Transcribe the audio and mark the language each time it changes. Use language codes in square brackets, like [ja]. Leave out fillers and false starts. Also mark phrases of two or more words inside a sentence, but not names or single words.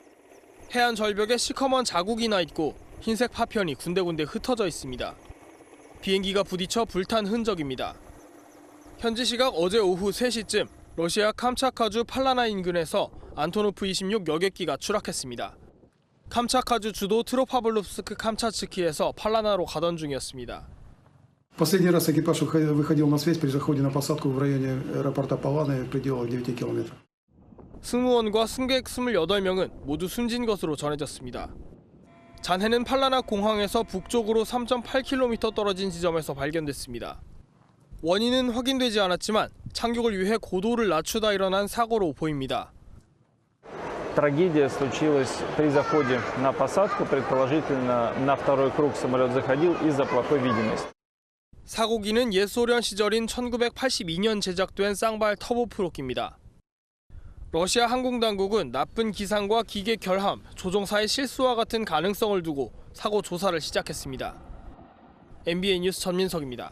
[ko] 해안 절벽에 시커먼 자국이 나 있고 흰색 파편이 군데군데 흩어져 있습니다. 비행기가 부딪혀 불탄 흔적입니다. 현지 시각 어제 오후 3시쯤 러시아 캄차카주 팔라나 인근에서 안토노프 26 여객기가 추락했습니다. 캄차카주 주도 트로파블롭스크 캄차츠키에서 팔라나로 가던 중이었습니다. [ru] Последний раз экипаж выходил на связь при заходе на посадку в районе аэропорта Паланы в пределах 9 километров. [ko] 승무원과 승객 28명은 모두 숨진 것으로 전해졌습니다. 잔해는 팔라나 공항에서 북쪽으로 3.8km 떨어진 지점에서 발견됐습니다. 원인은 확인되지 않았지만 착륙을 위해 고도를 낮추다 일어난 사고로 보입니다. [ru] Трагедия случилась при заходе на посадку. Предположительно, на второй круг самолет заходил из-за плохой видимости. [ko] 사고기는 옛 소련 시절인 1982년 제작된 쌍발 터보프롭기입니다. 러시아 항공당국은 나쁜 기상과 기계 결함, 조종사의 실수와 같은 가능성을 두고 사고 조사를 시작했습니다. MBN 뉴스 전민석입니다.